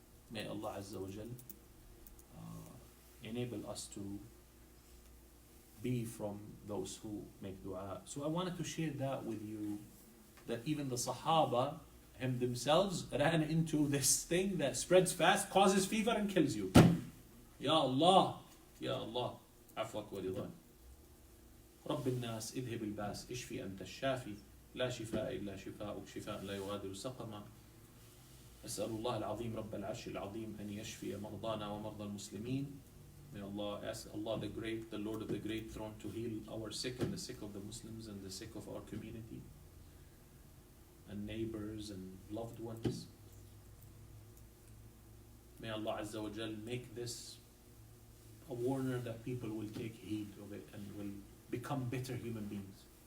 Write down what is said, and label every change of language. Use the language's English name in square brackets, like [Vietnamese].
[English] May Allah Azza wa Jal enable us to be from those who make dua. So I wanted to share that with you, that even the Sahaba themselves ran into this thing that spreads fast, causes fever and kills you. [Arabic] Ya Allah, Ya Allah, afwak wa ridan. رب الناس اذهب الباس اشفي أنت الشافي لا شفاء إلا شفاءك شفاء لا يغادر سقما أسأل الله العظيم رب العرش العظيم أن يشفي مرضانا ومرضى المسلمين. [English] May Allah, ask Allah the Great, the Lord of the Great Throne, to heal our sick and the sick of the Muslims and the sick of our community and neighbors and loved ones. May Allah Azza wa Jal make this a warner that people will take heed of it and will become better human beings.